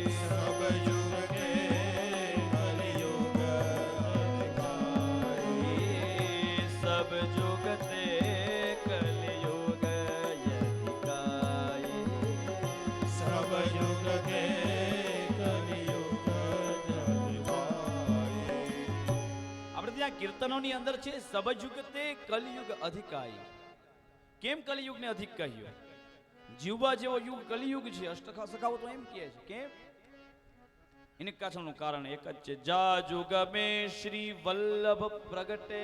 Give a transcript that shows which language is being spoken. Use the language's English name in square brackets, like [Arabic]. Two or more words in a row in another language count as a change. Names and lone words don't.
[Braj] सब जुग के कलियुग अधिकारी. सब जुगते कलियुग अधिकाई. सब जुग के कलियुग अधिकारी. [Gujarati] આપણે ત્યાં કીર્તનોની અંદર છે [Braj] सबजुगते कलियुग अधिकारी. [Gujarati] કેમ કલિયુગને અધિક કહ્યું? જીવવા જેવો યુગ કલિયુગ છે. અષ્ટસખાઓ તો એમ કહે છે. કેમ? એની પાછળનું કારણ એક જ છે. [Braj] जा जुग मे श्री वल्लभ प्रगटे.